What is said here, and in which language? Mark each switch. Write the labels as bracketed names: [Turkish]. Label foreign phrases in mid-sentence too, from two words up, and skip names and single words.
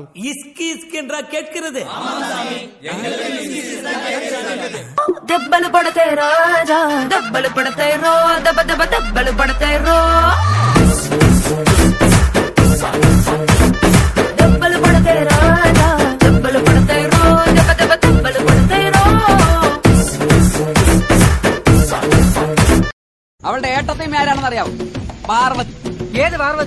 [Tamil] இஸ்கி இஸ்கி என்றா கேட்கிறது? [Telugu] దెబ్బలు పడతాయి రాజా, దెబ్బలు పడతాయి రో, దెబ్బ దెబ్బ దెబ్బలు పడతాయి రో, దెబ్బలు పడతాయి రాజా, దెబ్బలు పడతాయి రో, దెబ్బ దెబ్బ దెబ్బలు పడతాయి రో. [Malayalam] അവളുടെ ഏട്ടത്തെയും ആരാണെന്ന് അറിയാവോ? പാർവതി. ഏത് പാർവതി?